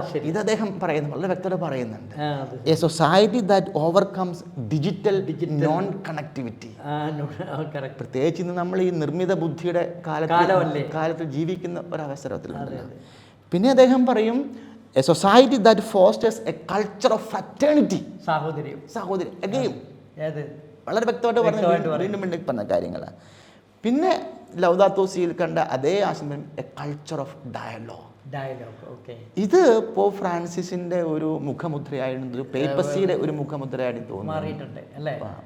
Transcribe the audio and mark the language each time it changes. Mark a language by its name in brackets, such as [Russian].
[Malayalam] ഇത് അദ്ദേഹം പറയുന്നു, വളരെ വ്യക്തത പറയുന്നുണ്ട്. [English] A society that overcomes digital non connectivity. [Malayalam] പ്രത്യേകിച്ച് ഇന്ന് നമ്മൾ ഈ നിർമ്മിത ബുദ്ധിയുടെ കാലത്ത് ജീവിക്കുന്ന ഒരവസരത്തിലുണ്ട്. പിന്നെ അദ്ദേഹം പറയും [English] a society that fosters a culture of fraternity. [Malayalam] സാഹോദര്യം അഗെയിൻ വളരെ വ്യക്തമായിട്ട് പറഞ്ഞ കാര്യങ്ങളാണ്. പിന്നെ ലൗദാത്തോ സിയിൽ കണ്ട അതേ ആശയം [English] A culture of dialogue. [Malayalam] ഇത് പോപ്പ് ഫ്രാൻസിസിന്റെ ഒരു മുഖമുദ്രയായിരുന്നു, പേപ്പസിയുടെ ഒരു മുഖമുദ്രയായിട്ട് തോന്നുന്നു.